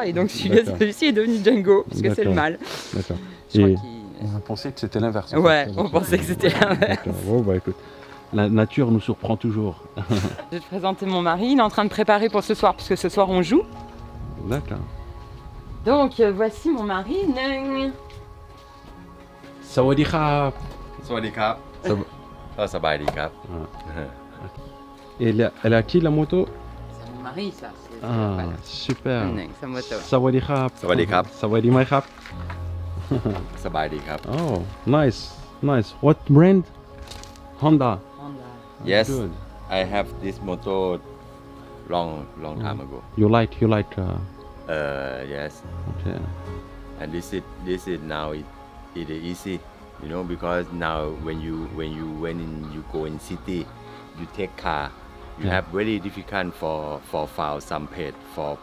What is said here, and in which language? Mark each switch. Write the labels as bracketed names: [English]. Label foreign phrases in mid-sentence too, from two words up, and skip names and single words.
[French] Et donc celui-ci est devenu Django, parce que c'est le mâle. D'accord. Et on pensait que c'était l'inverse. Ouais, on pensait que c'était l'inverse. Bon bah écoute, la nature nous surprend toujours. Je vais te présenter mon mari, il est en train de préparer pour ce soir, puisque ce soir on joue. D'accord. Donc voici mon mari. [Thai] สวัสดีครับ. สวัสดีครับ สบายดีครับ. [French] Et elle est à qui la moto? C'est mon mari ça. Ah, voilà. Super. Sa moto. [Thai] สวัสดีครับ. สวัสดีครับ. สวัสดีไหมครับ. สบายดีครับ. [English] Oh, nice. What brand? Honda. Yes, Good. I have this motor long time ago. You like? Yes. Okay. And this is now it is easy, you know, because now when you go in city, you take car, you have very difficult for file some pet for